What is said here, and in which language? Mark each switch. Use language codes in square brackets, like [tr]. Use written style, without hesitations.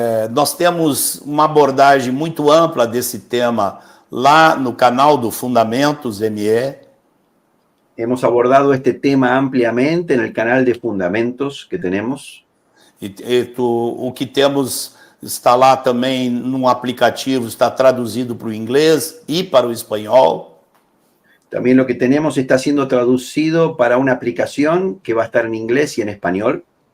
[pt] Nós temos uma abordagem muito ampla desse tema lá no canal do Fundamentos ME. [es] Hemos abordado este tema ampliamente en el canal de Fundamentos que tenemos. [pt] O que temos está lá também num aplicativo, está traduzido para o inglês e para o espanhol. [es] También lo que tenemos está siendo traducido para una aplicación que va a estar en inglés y en español.